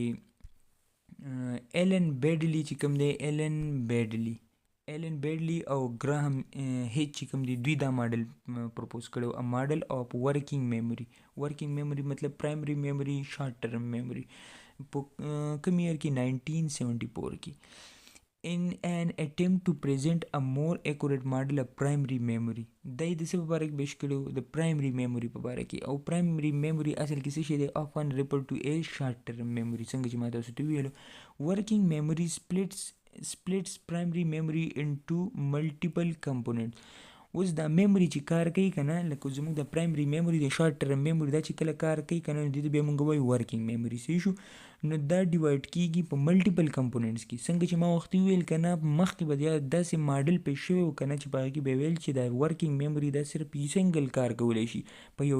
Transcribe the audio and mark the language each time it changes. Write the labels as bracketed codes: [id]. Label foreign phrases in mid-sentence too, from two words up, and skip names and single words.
[ps] ایلن بیډلي چې کوم دی ایلن بیډلي او ګراهم هیچ چې کوم دی دوی دا ماډل پروپوز کړی و [en] model of working memory [ps] مطلب [en] primary memory short term memory [ps] په کوم ایئر کې 1974 کې [en] in an attempt to present a more accurate model of primary memory [ps] دا د څه په باره کې پیش کړی د [en] primary memory [ps] په باره کې او [en] primary memory [ps] اصل کې څه شی دی [en] often referred to as short term memory [ps] څنګه چې ما تاسو ته ویلو [en] working memory splits primary memory into multiple components [ps] اوس دا میموري چې کار کوي که نه لکه زموږ د [en] primary memory [ps] د [en] short term [ps] میموري دا چې کله کار کوي که نه دې ته بیا موږ وایو [en] working memory [ps] صحیح شو نو دا ډیوایډ کېږي په [en] multiple components [ps] کې څنګه چې ما وختي وویل که نه مخکې به یا داسې ماډل پیش شوی و که نه چې په هغه کې به ویل چې دا [en] working memory [ps] دا صرف سنګل کار کولی شي په یو